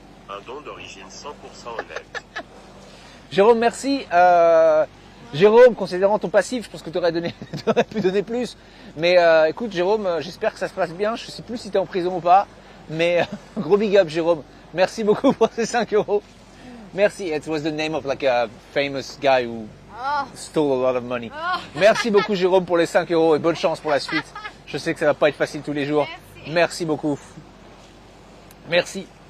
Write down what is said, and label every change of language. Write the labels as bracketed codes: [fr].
[fr] Un don d'origine 100% honnête. Jérôme, merci. Jérôme, considérant ton passif, je pense que tu aurais pu donner plus. Mais écoute, Jérôme, j'espère que ça se passe bien. Je sais plus si tu es en prison ou pas. Mais gros big up, Jérôme. Merci beaucoup pour ces 5 €. Merci. [en] It was the name of like a famous guy who stole a lot of money. [fr] Merci beaucoup, Jérôme, pour les 5 € et bonne chance pour la suite. Je sais que ça va pas être facile tous les jours. Merci beaucoup. Merci.